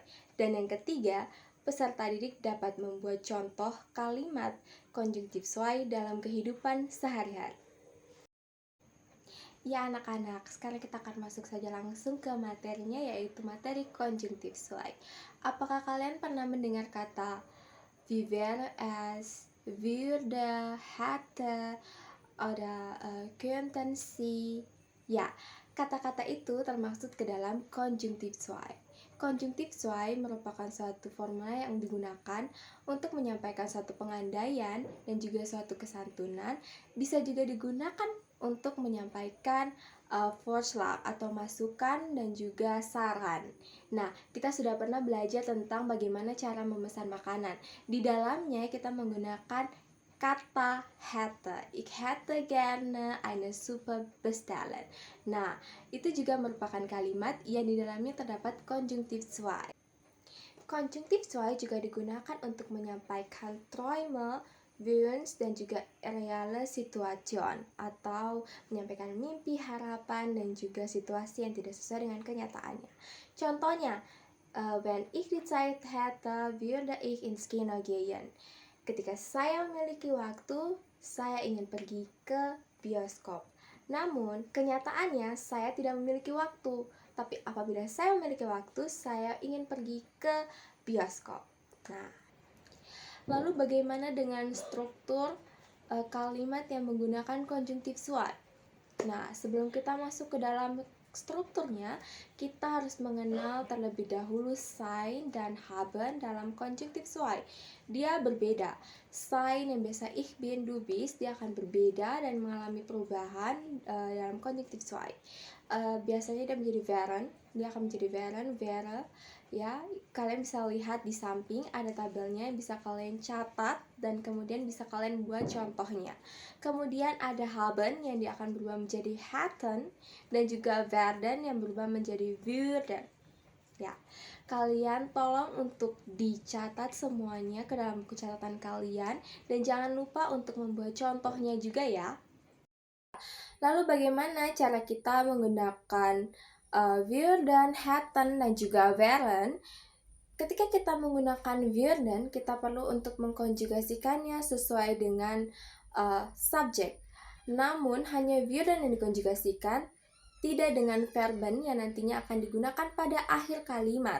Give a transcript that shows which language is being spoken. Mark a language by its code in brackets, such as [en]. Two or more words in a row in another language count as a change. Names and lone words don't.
[id] Dan yang ketiga, peserta didik dapat membuat contoh kalimat konjungtif zwei dalam kehidupan sehari-hari. Ya anak-anak, sekarang kita akan masuk saja langsung ke materinya, yaitu materi konjungtif zwei. Apakah kalian pernah mendengar kata [de] wie wäre es, würde, hätte, oder könnten Sie? [id] Ya, kata-kata itu termaksud ke dalam konjungtif zwei. Konjungtif zwei merupakan suatu formula yang digunakan untuk menyampaikan suatu pengandaian dan juga suatu kesantunan. Bisa juga digunakan untuk menyampaikan Vorschlag atau masukan dan juga saran. Nah, kita sudah pernah belajar tentang bagaimana cara memesan makanan. Di dalamnya kita menggunakan kata hätte. [de] Ich hätte gerne eine Suppe bestellen. [id] Nah, itu juga merupakan kalimat yang di dalamnya terdapat konjungtif zwei. Konjungtif zwei juga digunakan untuk menyampaikan [de] Träume, Wunsch, [id] dan juga [de] reale Situation, [id] atau menyampaikan mimpi, harapan, dan juga situasi yang tidak sesuai dengan kenyataannya. Contohnya, [de] wenn ich die Zeit hätte, würde ich ins Kino gehen. [id] Ketika saya memiliki waktu, saya ingin pergi ke bioskop. Namun, kenyataannya saya tidak memiliki waktu. Tapi apabila saya memiliki waktu, saya ingin pergi ke bioskop. Nah, lalu bagaimana dengan struktur kalimat yang menggunakan konjungtif zwei? Nah, sebelum kita masuk ke dalam strukturnya, kita harus mengenal terlebih dahulu sein dan haben dalam konjungtif zwei. Dia berbeda. Sein yang biasa [de] ich bin, du bist, [id] dia akan berbeda dan mengalami perubahan dalam konjungtif zwei. Biasanya dia menjadi wären, dia akan menjadi [de] wären, wäre. [id] Ya, kalian bisa lihat di samping ada tabelnya, bisa kalian catat dan kemudian bisa kalian buat contohnya. Kemudian ada haben yang dia akan berubah menjadi hätten dan juga werden yang berubah menjadi würden. Ya, kalian tolong untuk dicatat semuanya ke dalam buku catatan kalian dan jangan lupa untuk membuat contohnya juga ya. Lalu bagaimana cara kita menggunakan [de] würden, hätten, [id] dan juga wären? Ketika kita menggunakan würden, kita perlu untuk mengkonjugasikannya sesuai dengan subjek. Namun, hanya würden yang dikonjugasikan, tidak dengan verben yang nantinya akan digunakan pada akhir kalimat.